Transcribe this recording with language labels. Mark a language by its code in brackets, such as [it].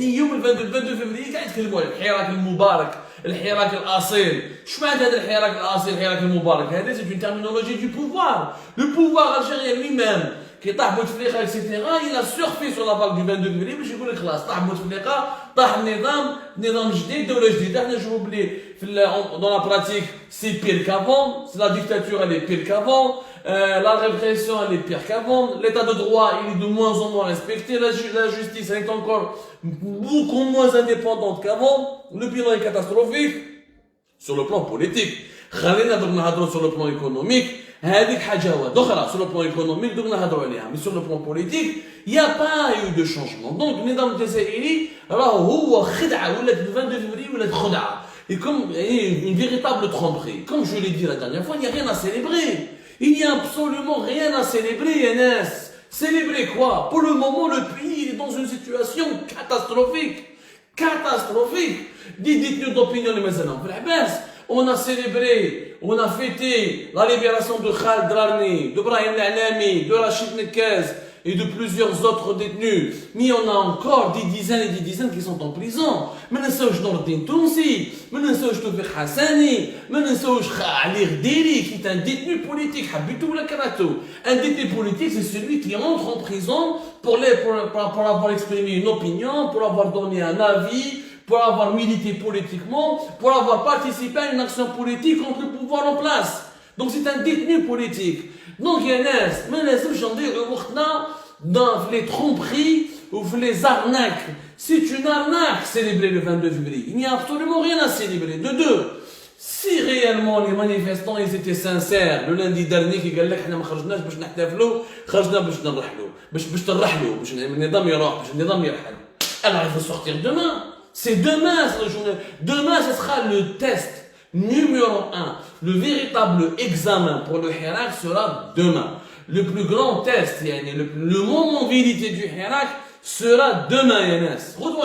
[ar] يعني يوم [fr] le 22 février [ar] قاعد يتكلموا على الحراك المبارك, الحراك الأصيل. شو معنى هذا الحراك الأصيل, الحراك المبارك؟ هذا [fr] c'est une terminologie du pouvoir. Le pouvoir algérien lui-même qui [ar] طاح بوتفليقة [fr] etc. il a surfé sur la vague du 22 février [ar] باش يقول لك خلاص طاح بوتفليقة, طاح نظام جديد, دولة جديدة. احنا نشوفوا بلي [fr] dans la pratique c'est pire qu'avant, la dictature elle est pire qu'avant, la répression elle est pire qu'avant, l'état de droit il est de moins en moins respecté, la justice elle est encore beaucoup moins indépendante qu'avant, le bilan est catastrophique sur le plan politique. [ar] خلينا نهضروا [fr] sur le plan économique, [ar] هذيك حاجة واحدة أخرى. [fr] Sur le plan économique [ar] دوك نهضروا عليها, [fr] mais sur le plan politique il n'y a pas eu de changement. Donc [ar] النظام الجزائري راهو هو خدعة, ولات [fr] le 22 février [ar] ولات خدعة, [fr] et comme une véritable tromperie. Comme je l'ai dit la dernière fois, il n'y a rien à célébrer. Il n'y a absolument rien à célébrer, Enes. Célébrer quoi? Pour le moment, le pays est dans une situation catastrophique. Catastrophique. Des détenus d'opinion, les mézanins. On a célébré, on a fêté la libération de Khaled Drarni, de Brahim L'Anami, de Rachid Nekez et de plusieurs autres détenus. Mais on a encore des dizaines et des dizaines qui sont en prison. [ar] ما ننساوش نور الدين تونسي, ما ننساوش توفيق حساني, ما ننساوش علي غديري [fr] qui est un détenu politique, [ar] حبيتو ولا كرهتو. [fr] Un détenu politique, c'est celui qui entre en prison pour avoir exprimé une opinion, pour avoir donné un avis, pour avoir milité politiquement, pour avoir participé à une action politique contre le pouvoir en place. Donc c'est un détenu politique. Donc il y a [ar] ما لازمش نضيعوا وقتنا [fr] dans les tromperies ou les arnaques. C'est une arnaque célébrer le 22 février. Il n'y a absolument rien à célébrer. De deux, Si réellement les manifestants ils étaient sincères le lundi dernier qui [ar] قال لك احنا ما خرجناش باش نحتفلوا خرجنا باش نرحلوا باش ترحلوا باش النظام يروح باش النظام يرحل. [fr] Alors il faut sortir demain. C'est demain cette journée. Demain ce sera le test numéro 1. Le véritable examen pour le Hirak sera demain. Le plus grand test, le moment vérité du Hirak sera demain, Yanas.